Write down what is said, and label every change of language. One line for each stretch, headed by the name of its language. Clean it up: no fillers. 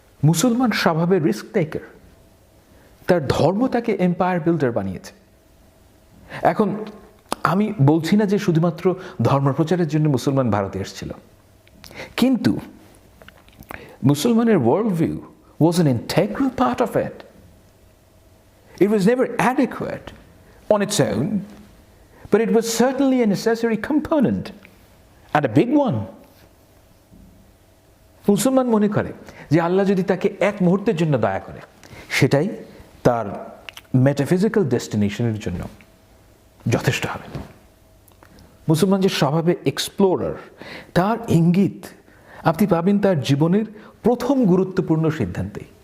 Bangla: মুসলমান স্বভাবের রিস্ক টেকার, তার ধর্ম তাকে এম্পায়ার বিল্ডার বানিয়েছে। এখন আমি বলছি না যে শুধুমাত্র ধর্ম প্রচারের জন্য মুসলমান ভারতে এসেছিল, কিন্তু মুসলমানের world view
English: was an integral part of it. It was never adequate on its own, but it was certainly a necessary component, and a big one.
Bangla: মুসলমান মনে করে যে আল্লাহ যদি তাকে এক মুহূর্তের জন্য দয়া করে, সেটাই তার মেটাফিজিক্যাল ডেস্টিনেশনের জন্য যথেষ্ট হবে। মুসলমান যে স্বভাবে এক্সপ্লোরার, তার ইঙ্গিত আপনি পাবেন তার জীবনের প্রথম গুরুত্বপূর্ণ সিদ্ধান্তে।